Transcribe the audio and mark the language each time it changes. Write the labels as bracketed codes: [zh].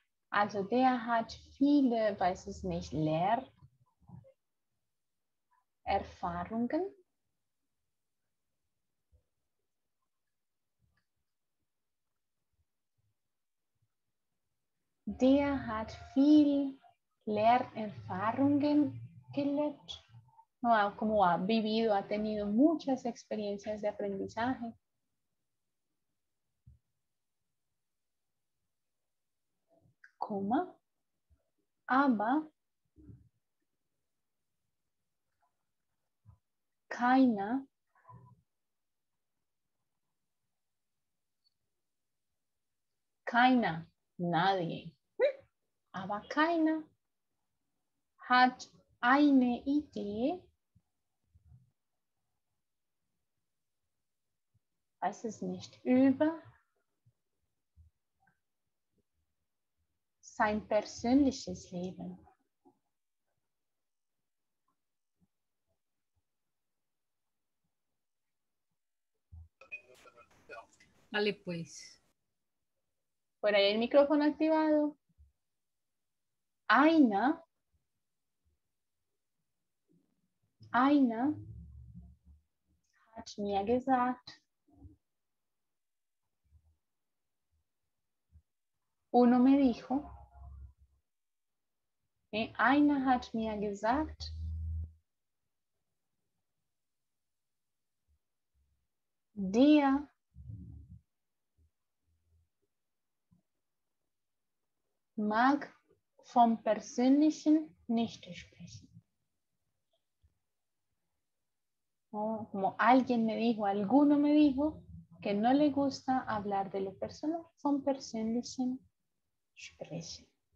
[de] Also der hat viele, weiß es nicht, Lehrerfahrungen. Der hat viel Lehrerfahrungen gelebt. [es] No, como ha vivido, ha tenido muchas experiencias de aprendizaje. [de] Coma. Aber keiner nadie. Aber keiner hat eine Idee. Weiß es nicht, über sein persönliches Leben. [es] Vale, pues. Por ahí el micrófono activado. [de] Einer hat mir gesagt, [es] uno me dijo, [de] einer hat mir gesagt, der mag vom Persönlichen nicht sprechen. [es] Como alguien me dijo, alguno me dijo que no le gusta hablar de lo personal, [de] vom Persönlichen sprechen.